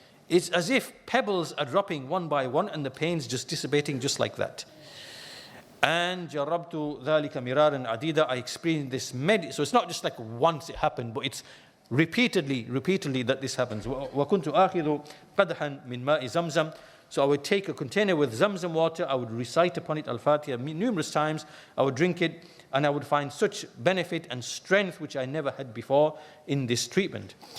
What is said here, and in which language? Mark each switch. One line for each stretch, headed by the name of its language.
English: It's as if pebbles are dropping one by one and the pain's just dissipating just like that.
Arabic: And جَرَّبْتُ ذَلِكَ مِرَارًا عَدِيدًا.
English: I experienced this so it's not just like once it happened, but it's repeatedly that this happens.
Arabic: وَكُنْتُ آخِذُ قَدْحًا مِنْ مَاءِ زَمْزَمْ.
English: So I would take a container with Zamzam water, I would recite upon it Al-Fātiḥah numerous times, I would drink it, and I would find such benefit and strength which I never had before in this treatment.